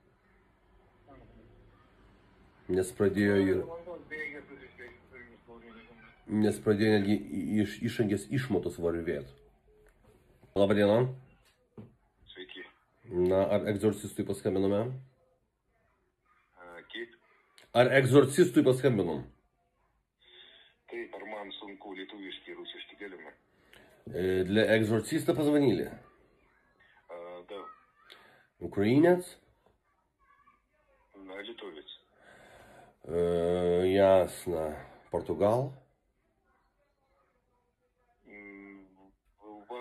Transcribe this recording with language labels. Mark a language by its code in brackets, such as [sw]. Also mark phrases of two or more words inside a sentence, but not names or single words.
[lt] Nes pradėjo netgi išangės išmatos varvėt. Labą dieną. Sveiki. Na, ar egzorcistui paskambinome? Kaip? Ar egzorcistui paskambinom? Taip, ar man sunku lietuviškai rusiškai galime? [ru] Для экзорциста позвонили. Да. Украинец? Литовец. Ясно. Португал? У вас